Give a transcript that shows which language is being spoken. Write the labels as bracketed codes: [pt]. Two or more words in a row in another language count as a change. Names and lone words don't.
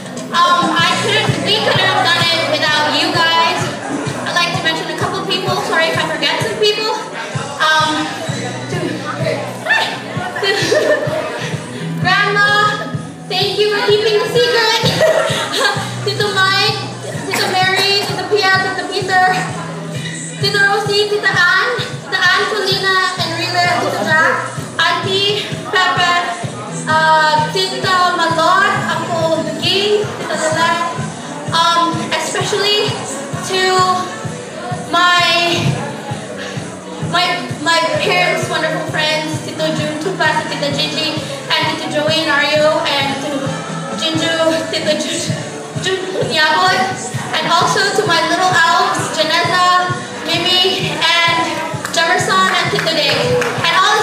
[en] We couldn't have done it without you guys. I'd like to mention a couple people. Sorry if I forget some people. Grandma, thank you for keeping the secret. Tito Mike, Tito Mary, Tito Pia, Tito Peter, Tito Rosie, Tita Ann, Colina, Enrile, Tito Jack, Auntie, Pepe, Tita Malot, Uncle Ging, Tita Lilette, especially to my parents' wonderful friends, Tito June Tupas, Tita Gigi, and Tito Joey Nario, and to Jinju, Tito June Yabot, and also to my little elves, Janessa, Mimi, and Jefferson, and Tito Dave.